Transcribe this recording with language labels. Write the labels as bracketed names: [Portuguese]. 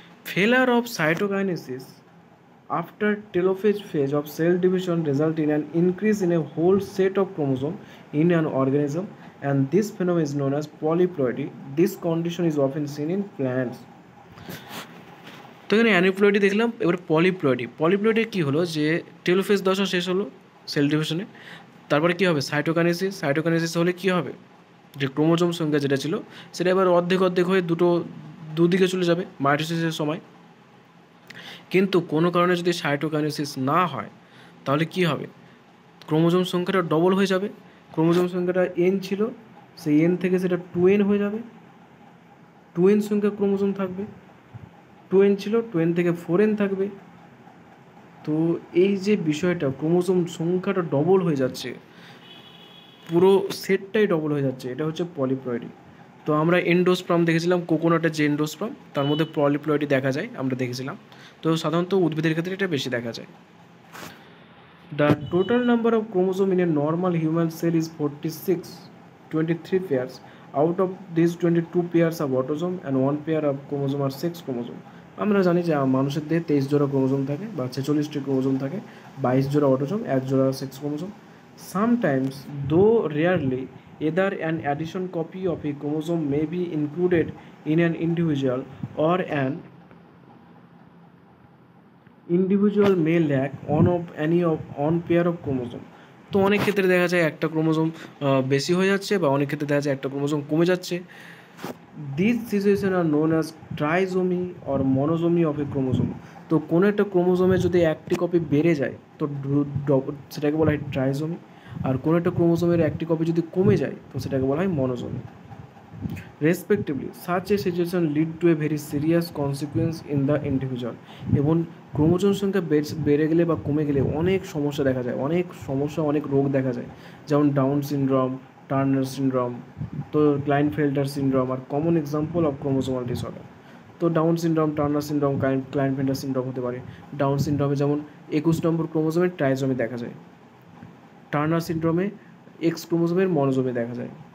[English] Failure of cytokinesis after telophase phase of cell division result in an increase in a whole set of chromosome in an organism, and this phenomenon is known as polyploidy. This condition is often seen in plants. [Bangla] তো এখানে অ্যানিপ্লয়েডি দেখলাম, এবার polyploidy কী হলো, যে telophase দশা শেষ হলো sell ডিভিশনে, তারপরে কী হবে, সাইটোকাইনেসিস হলে কী হবে, যে ক্রোমোজোম সংখ্যা যেটা ছিল সেটা এবার অর্ধেক হয়ে দুদিকে চলে যাবে মাইটোসিসের সময়। কিন্তু কোনো কারণে যদি সাইটোকাইনেসিস না হয়, তাহলে কী হবে, ক্রোমোজোম সংখ্যাটা ডবল হয়ে যাবে। ক্রোমোজোম সংখ্যাটা এন ছিল, সেই এন থেকে সেটা 2n হয়ে যাবে, 2n সংখ্যা ক্রোমোজোম থাকবে, 2n ছিল 2n থেকে 4n থাকবে। তো এই যে বিষয়টা, ক্রোমোজোম সংখ্যাটা ডবল হয়ে যাচ্ছে, পুরো সেটটাই ডবল হয়ে যাচ্ছে, এটা হচ্ছে পলিপ্লয়েডি। তো আমরা এন্ডোস্পার্ম দেখেছিলাম, কোকোনাটের যে এন্ডোস্পার্ম, তার মধ্যে পলিপ্লয়েডি দেখা যায়, আমরা দেখেছিলাম। তো সাধারণত উদ্ভিদের ক্ষেত্রে এটা বেশি দেখা যায়। [English] The total number of chromosomes in a normal human cell is 23 pairs. Out of these 22 pairs are autosome and 1 pair of chromosome are sex chromosome. [Bangla] আমরা জানি যে মানুষের দেহে 23 জোড়া ক্রোমোজোম থাকে বা 46টি ক্রোমোজোম থাকে, 22 জোড়া অটোসোম, 1 জোড়া sex chromosome. [English] Sometimes, though rarely, either an additional copy of a chromosome may be included in an individual, or an individual may lack one pair of chromosome. [Bangla] তো অনেক ক্ষেত্রে দেখা যায় একটা ক্রোমোজোম বেশি হয়ে যাচ্ছে, বা অনেক ক্ষেত্রে দেখা যায় একটা ক্রোমোজোম কমে যাচ্ছে। [English] These situations are known as trisomy or monosomy of a chromosome. [Bangla] তো কোনো একটা ক্রোমোজোমে যদি একটি কপি বেড়ে যায়, তো সেটাকে বলা হয় ট্রাইজোমি। আর কোনো একটা ক্রোমোজোমের একটি কপি যদি কমে যায়, তো সেটাকে বলা হয় মনোজোমি respectively. [English] Such a situation lead to a very serious consequence in the individual. [Bangla] এবং ক্রোমোজোম সংখ্যা বেড়ে গেলে বা কমে গেলে অনেক সমস্যা দেখা যায়, অনেক রোগ দেখা যায়, যেমন ডাউন সিনড্রোম, টার্নার সিনড্রোম, তো ক্লাইনফেল্টার syndrome [English] Are common example of chromosomal disorder. [Bangla] তো down syndrome, Turner syndrome, ক্লাইনফেল্টার syndrome হতে পারে। ডাউন সিনড্রোমে যেমন 21 নম্বর ক্রোমোজোমের ট্রাইজোমি দেখা যায়, টার্নার সিনড্রোমে এক্স ক্রোমোজোমের মনোজোমে দেখা যায়।